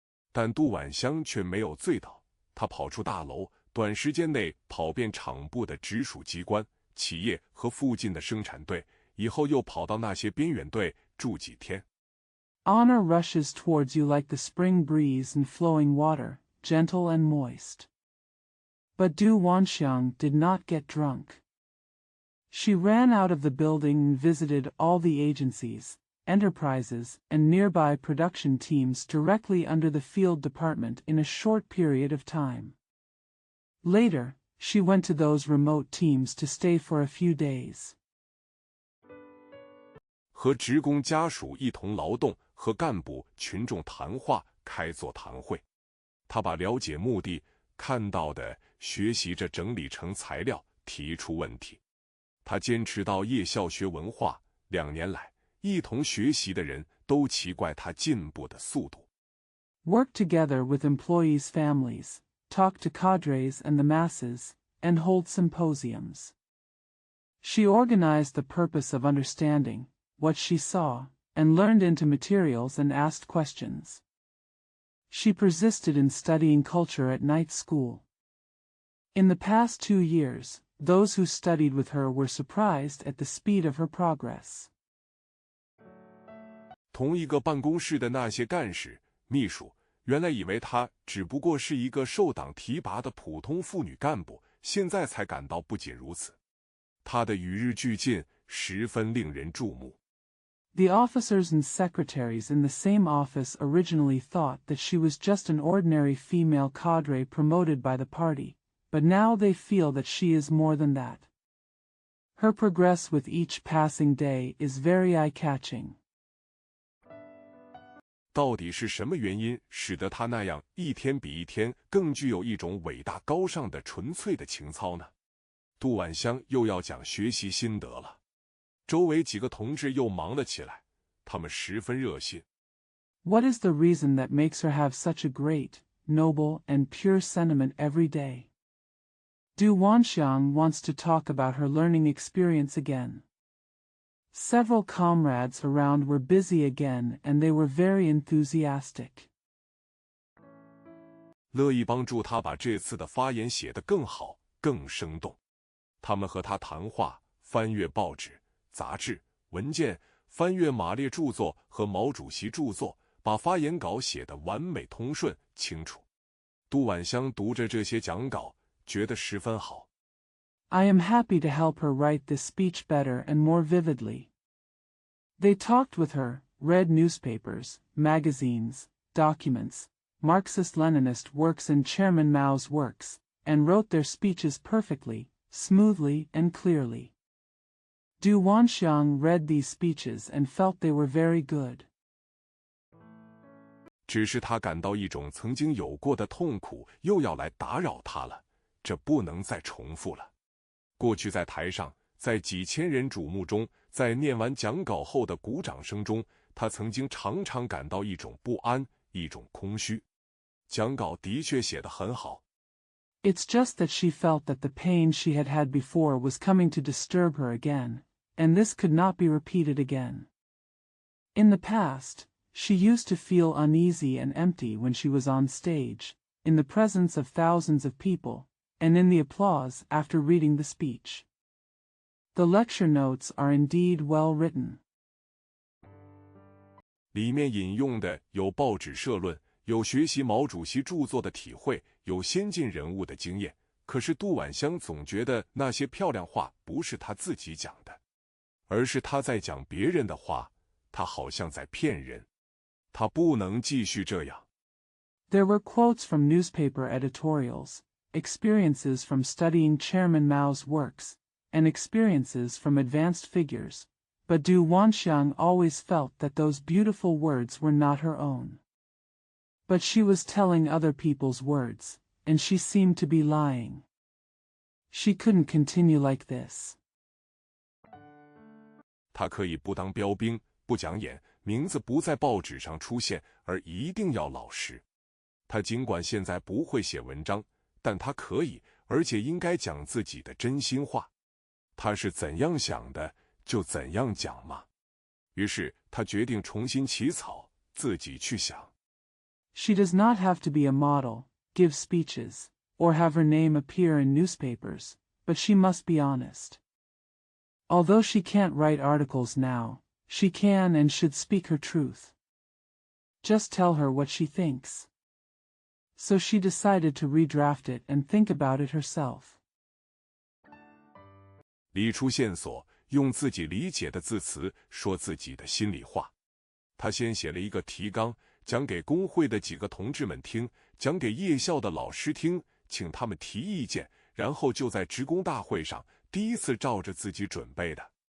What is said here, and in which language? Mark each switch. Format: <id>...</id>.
<zh>但杜婉香却没有醉倒，她跑出大楼，短时间内跑遍厂部的直属机关、企业和附近的生产队，以后又跑到那些边远队住几天。</zh> <en>Honor rushes towards you like the spring breeze and flowing water, gentle and moist. But Du Wanxiang did not get drunk. She ran out of the building and visited all the agencies, enterprises, and nearby production teams directly under the field department in a short period of time. Later, she went to those remote teams to stay for a few days.</en> <zh>和职工家属一同劳动，和干部群众谈话，开座谈会。他把了解目的、看到的、学习着整理成材料，提出问题。他坚持到夜校学文化，2年来，一同学习的人都奇怪他进步的速度。</zh> <en>Work together with employees' families, talk to cadres and the masses, and hold symposiums. She organized the purpose of understanding what she saw, and learned into materials and asked questions. She persisted in studying culture at night school. In the past 2 years, those who studied with her were surprised at the speed of her progress.</en> <zh>同一个办公室的那些干事、秘书，原来以为她只不过是一个受党提拔的普通妇女干部，现在才感到不仅如此。他的与日俱进十分令人注目。</zh> <en>The officers and secretaries in the same office originally thought that she was just an ordinary female cadre promoted by the party, but now they feel that she is more than that. Her progress with each passing day is very eye-catching.</en> <zh>到底是什么原因使得他那样一天比一天更具有一种伟大高尚的纯粹的情操呢？杜婉香又要讲学习心得了。周围几个同志又忙了起来，他们十分热心。</zh> <en>What is the reason that makes her have such a great, noble, and pure sentiment every day? Du Wanxiang wants to talk about her learning experience again. Several comrades around were busy again and they were very enthusiastic.</en> <zh>乐意帮助他把这次的发言写得更好、更生动。他们和他谈话，翻阅报纸、杂志、文件，翻阅马列著作和毛主席著作，把发言稿写得完美通顺、清楚。杜婉香读着这些讲稿，觉得十分好。</zh> <en>I am happy to help her write this speech better and more vividly. They talked with her, read newspapers, magazines, documents, Marxist-Leninist works and Chairman Mao's works, and wrote their speeches perfectly, smoothly and clearly. Du Wanxiang read these speeches and felt they were very good.</en> <zh>只是他感到一种曾经有过的痛苦又要来打扰他了，这不能再重复了。过去在台上，在几千人瞩目中，在念完讲稿后的鼓掌声中，他曾经常常感到一种不安，一种空虚。讲稿的确写得很好。</zh> <en>It's just that she felt that the pain she had had before was coming to disturb her again, and this could not be repeated again. In the past, she used to feel uneasy and empty when she was on stage, in the presence of thousands of people, and in the applause after reading the speech. The lecture notes are indeed well written.</en> <zh>里面引用的有报纸社论，有学习毛主席著作的体会，有先进人物的经验。可是杜婉香总觉得那些漂亮话不是他自己讲的，而是他在讲别人的话，他好像在骗人。他不能继续这样。</zh> <en>There were quotes from newspaper editorials, experiences from studying Chairman Mao's works, and experiences from advanced figures, but Du Wanxiang always felt that those beautiful words were not her own. But she was telling other people's words, and she seemed to be lying. She couldn't continue like this.</en> <zh>他可以不当标兵，不讲演，名字不在报纸上出现，而一定要老实。他尽管现在不会写文章，但他可以，而且应该讲自己的真心话。他是怎样想的，就怎样讲嘛。于是他决定重新起草，自己去想。</zh> <en>She does not have to be a model, give speeches, or have her name appear in newspapers, but she must be honest. Although she can't write articles now, she can and should speak her truth. Just tell her what she thinks. So she decided to redraft it and think about it herself.</en> <zh>理出线索，用自己理解的字词说自己的心里话。他先写了一个提纲，讲给工会的几个同志们听，讲给夜校的老师听，请他们提意见，然后就在职工大会上第一次照着自己准备的。</zh>